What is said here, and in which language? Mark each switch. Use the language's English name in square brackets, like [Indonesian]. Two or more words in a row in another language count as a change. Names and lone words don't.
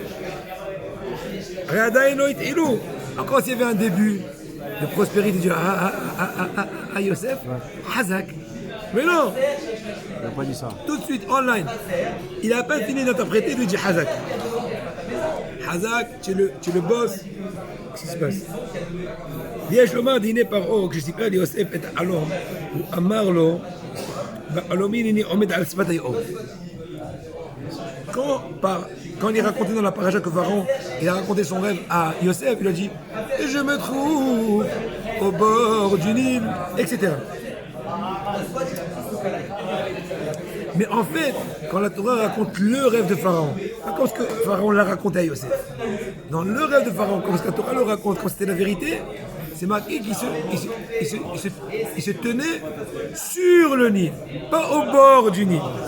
[French] Encore s'il y avait un début de prospérité, du à Yosef, Hazak. Mais non, Il n'a pas dit ça. tout de suite, online. Il n'a pas fini d'interpréter, il lui dit Hazak. Hazak, tu es le boss. Qu'est-ce qui se passe? [Hebrew] יש לומר דיני פרעה כשסיפר ליוסף את החלום, הוא אמר לו, בחלומי הנני עומד על שפת היאור. [French] Quand il racontait dans la paracha que Pharaon, il a raconté son rêve à Yosef, il a dit « Je me trouve au bord du Nil », etc. Mais en fait, quand la Torah raconte le rêve de Pharaon, pas comme ce que Pharaon l'a raconté à Yosef, dans le rêve de Pharaon, comme ce que la Torah le raconte, quand c'était la vérité, c'est marqué qu'il se tenait sur le Nil, pas au bord du Nil.